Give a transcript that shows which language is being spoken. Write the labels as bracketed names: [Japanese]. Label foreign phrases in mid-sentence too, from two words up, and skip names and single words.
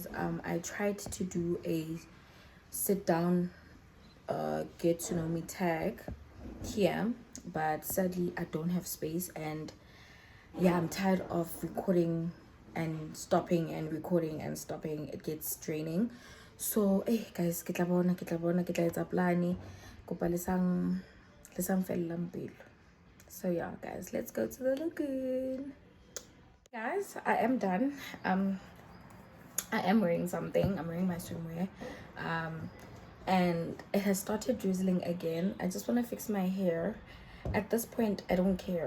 [English] I tried to do a sit down get to know me tag here, but sadly I don't have space, and yeah, I'm tired of recording and stopping and recording and stopping. It gets draining. So hey guys, [Southern Sotho] ke tla etsa plane kopa lesang fellang pelo. [English] So yeah guys, let's go to the lagoon. Guys, I am done. I am wearing something. I'm wearing my swimwear. And it has started drizzling again. I just want to fix my hair. At this point, I don't care.